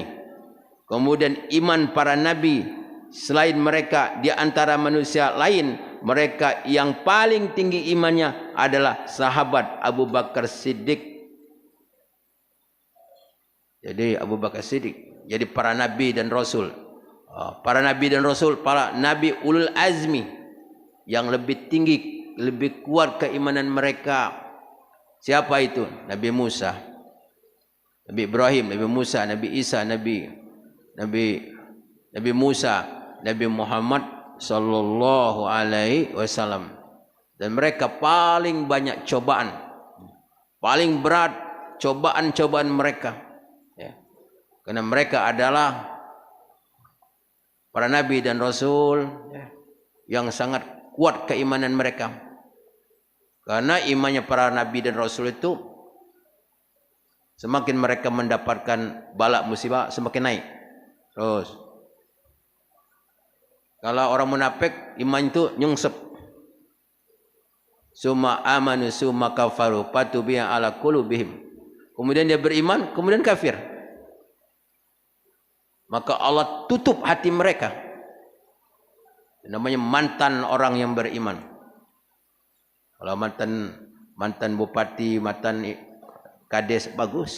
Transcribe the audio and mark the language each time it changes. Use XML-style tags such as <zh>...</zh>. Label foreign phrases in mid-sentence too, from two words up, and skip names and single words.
<id>Kemudian iman para nabi selain mereka di antara manusia lain, mereka yang paling tinggi imannya adalah sahabat Abu Bakar Siddiq. Jadi Abu Bakar Siddiq. Jadi para nabi dan rasul. Para nabi dan rasul, para nabi</id> <ar>أولو العزم</ar> <id>yang lebih tinggi, lebih kuat keimanan mereka. Siapa itu? Nabi Musa, Nabi Ibrahim, Nabi Musa, Nabi Isa, Nabi Musa, Nabi Muhammad</id> <ar>صلى الله عليه وسلم.</ar> <id>Dan mereka paling banyak cobaan, paling berat cobaan-cobaan mereka, ya. Karena mereka adalah para nabi dan rasul, ya, yang sangat kuat keimanan mereka. Karena imannya para nabi dan rasul itu semakin mereka mendapatkan bala musibah semakin naik. Terus kalau orang munafik iman itu nyungsep.</id> <ar>ثم آمنوا ثم كفروا فطبع على قلوبهم.</ar> <id>Kemudian dia beriman, kemudian kafir. Maka Allah tutup hati mereka. Namanya mantan orang yang beriman. Kalau mantan bupati, mantan kades bagus.</id>